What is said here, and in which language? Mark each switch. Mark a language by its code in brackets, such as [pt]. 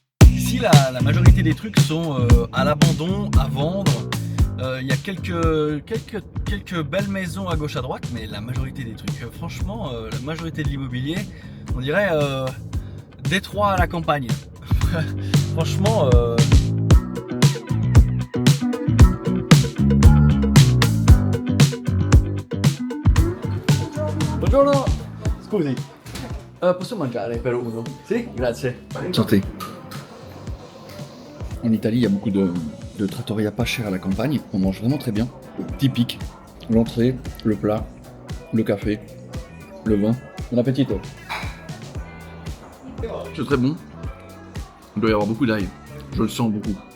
[fr] Ici la majorité des trucs sont à l'abandon, à vendre. Il y a quelques belles maisons à gauche à droite, mais la majorité des trucs, franchement, la majorité de l'immobilier, on dirait Détroit à la campagne. Franchement, [it] Buongiorno, scusi, posso mangiare per uno? Sì, grazie. [fr] Santé. En Italie, il y a beaucoup de trattoria pas chères à la campagne. On mange vraiment très bien. Typique. L'entrée, le plat, le café, le vin. Bon appétit. C'est très bon. Il doit y avoir beaucoup d'ail. Je le sens beaucoup.